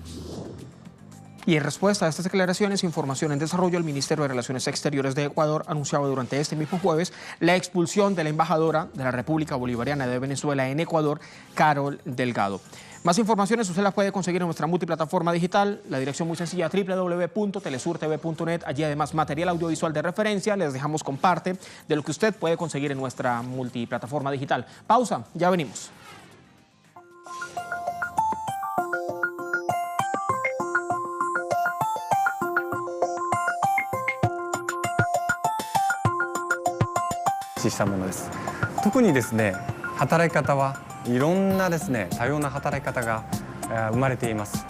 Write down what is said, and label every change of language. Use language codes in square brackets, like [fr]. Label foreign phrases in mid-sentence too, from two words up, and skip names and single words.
[es] Y en respuesta a estas declaraciones, Información en Desarrollo, el Ministerio de Relaciones Exteriores de Ecuador anunciaba durante este mismo jueves la expulsión de la embajadora de la República Bolivariana de Venezuela en Ecuador, Carol Delgado. Más informaciones usted las puede conseguir en nuestra multiplataforma digital, la dirección muy sencilla, www.telesurtv.net. Allí además material audiovisual de referencia, les dejamos con parte de lo que usted puede conseguir en nuestra multiplataforma digital. Pausa, ya venimos. [ja] 特にですね、働き方はいろんなですね、多様な働き方が生まれています。